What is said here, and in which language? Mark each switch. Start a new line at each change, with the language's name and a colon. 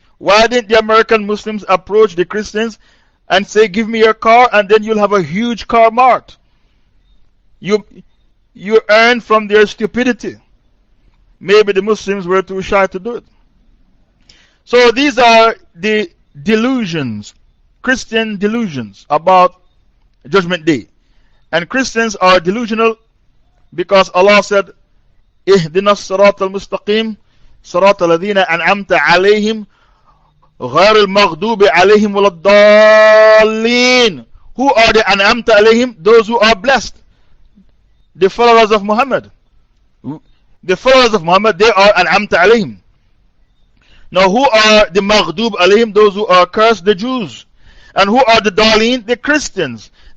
English: Why didn't the American Muslims approach the Christians and say, give me your car and then you'll have a huge car mart? You earn from their stupidity. Maybe the Muslims were too shy to do it. So these are the delusions, Christian delusions about Judgment Day. And Christians are delusional because Allah said,
Arabic: اهدنا الصراط المستقيم صراط الذين أنعمت عليهم غير المغضوب عليهم ولا الضالين.
English: Who are the
Arabic: أنعمت عليهم?
English: Those who are blessed. The followers of Muhammad. The followers of Muhammad, they are
Arabic: أنعمت عليهم.
English: Now who are the maghdub alayhim? Those who are cursed, the Jews. And who are the Daleen? The Christians.